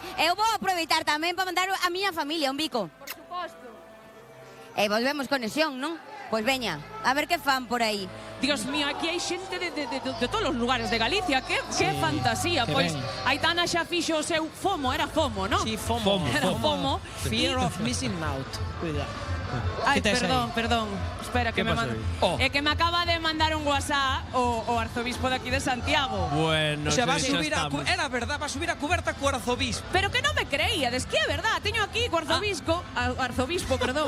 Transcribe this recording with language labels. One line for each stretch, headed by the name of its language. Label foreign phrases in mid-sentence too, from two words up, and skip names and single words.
Galician: Eu vou aproveitar tamén para mandar a miña familia un bico. Por suposto. E volvemos conexión, non? Pois veña, a ver que fan por aí. Dios mío, aquí hai xente de todos os lugares de Galicia. Que fantasía. que Pois ben. Aitana xa fixo o seu FOMO, era FOMO, non? Sí, fomo. Era FOMO.
English: Fear of missing out.
Galician: Cuidado. Ai, Que tes perdón. Espera, que Que me pasou? manda. É que me acaba de mandar un WhatsApp o arzobispo de aquí de Santiago. Bueno,
Spanish: O sea, va a
Galician: xa
Spanish: subir a
Galician: estamos.
Spanish: era verdad, va a subir
Galician: a cuberta co arzobispo. Pero que non me creíades, que é verdad. Teño aquí co arzobispo, perdón.